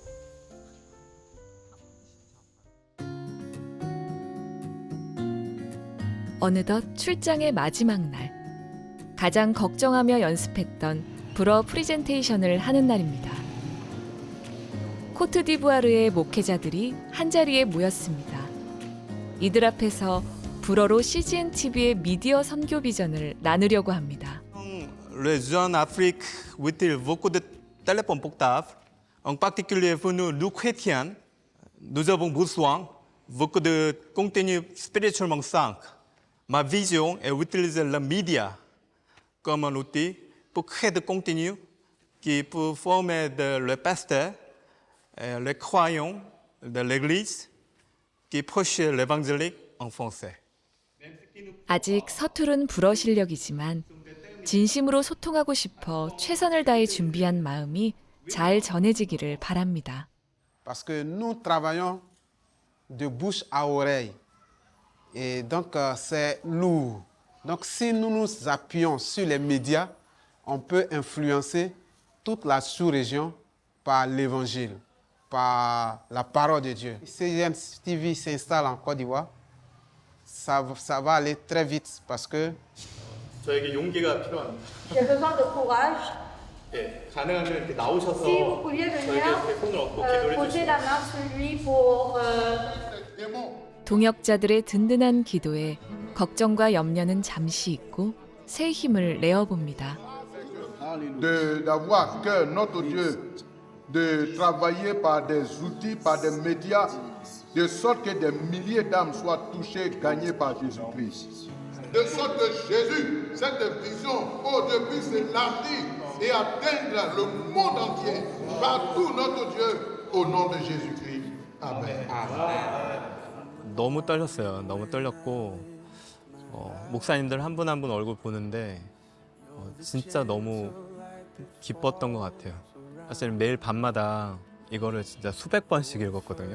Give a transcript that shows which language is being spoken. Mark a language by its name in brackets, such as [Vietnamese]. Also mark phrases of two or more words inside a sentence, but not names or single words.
[Korean] 어느덧 출장의 마지막 날, 가장 걱정하며 연습했던 불어 프리젠테이션을 하는 날입니다. 코트디부아르의 목회자들이 한자리에 모였습니다. 이들 앞에서 불어로 CGN TV의 미디어 선교 비전을 나누려고 합니다. [French] Région Afrique with beaucoup de téléphones portables, en particulier pour nous chrétiens, nous avons besoin beaucoup de contenu spirituellement sain. Ma vision est d'utiliser la média comme un outil pour créer du contenu qui peut former le pasteur, les croyants de l'Église qui prêchent l'évangile en français. [Korean] 아직 서투른 불어 실력이지만 진심으로 소통하고 싶어 최선을 다해 준비한 마음이 잘 전해지기를 바랍니다. [French] Parce que nous travaillons de bouche à oreille. Et donc, c'est lourd. Donc, si nous nous appuyons sur les médias, on peut influencer toute la sous-région par l'évangile, par la parole de Dieu. Si CGN TV s'installe en Côte d'Ivoire, ça va aller très vite parce que [Korean] 저에게 용기가 필요합니다. [French] J'ai besoin de courage. [Korean] 예, 가능하면 이렇게 나오셔서 [French] Si vous pouviez venir, [Korean] 저에게 손을 얹고 기도해 [French] poser [Korean] 주시면 [French] la main sur lui pour [Korean] 동역자들의 든든한 기도에 걱정과 염려는 잠시 잊고 새 힘을 내어봅니다. [French] D'avoir à cœur notre Dieu, de travailler par des outils, par des médias, de sorte que des milliers d'âmes soient touchées, gagnées par Jésus-Christ. De sorte que Jésus, cette vision, aujourd'hui s'élargit et atteindre le monde entier, partout notre Dieu, au nom de Jésus-Christ. Amen. [Korean] 너무 떨렸어요. 너무 떨렸고 목사님들 한 분 한 분 얼굴 보는데 진짜 너무 기뻤던 것 같아요. 사실 매일 밤마다 이거를 진짜 수백 번씩 읽었거든요.